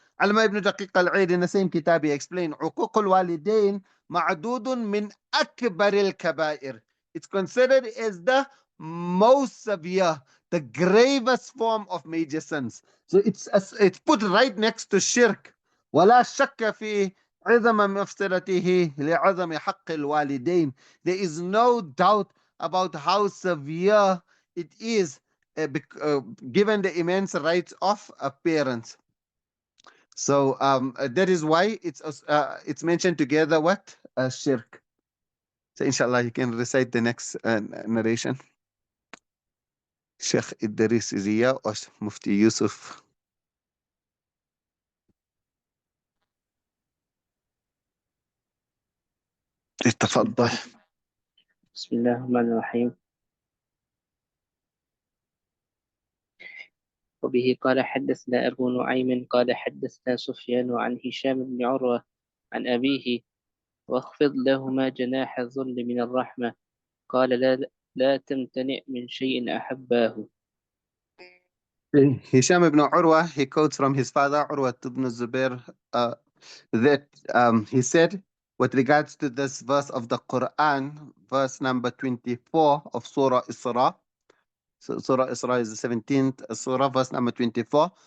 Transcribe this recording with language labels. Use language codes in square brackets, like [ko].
[en] Alama ibn Daqiq al-Eid in the same kitab he explained Uquq al-Walidain ma'dudun min akbar al-kabair. It's considered as the most severe, the gravest form of major sins. So it's put right next to shirk. [ar] ولا شك في عظم مفسرته لعظم حق الوالدين. [en] There is no doubt about how severe it is given the immense rights of parents. So that is why it's mentioned together with shirk. So inshallah you can recite the next narration. Sheikh Idris is here or Muftī Yusuf. [ar] تفضل. بسم الله الرحمن الرحيم. وبه قال حدثنا أبو نعيم قال حدثنا سفيان عن هشام بن عروة عن أبيه واخفض لهما جناح الذل من الرحمة قال لا تمتنع من شيء أحباه. [en] Hisham ibn Urwa, he quotes from his father Urwa ibn Zubair that he said with regards to this verse of the Quran, verse number 24 of Surah Isra. So Surah Isra is the 17th Surah, verse number 24.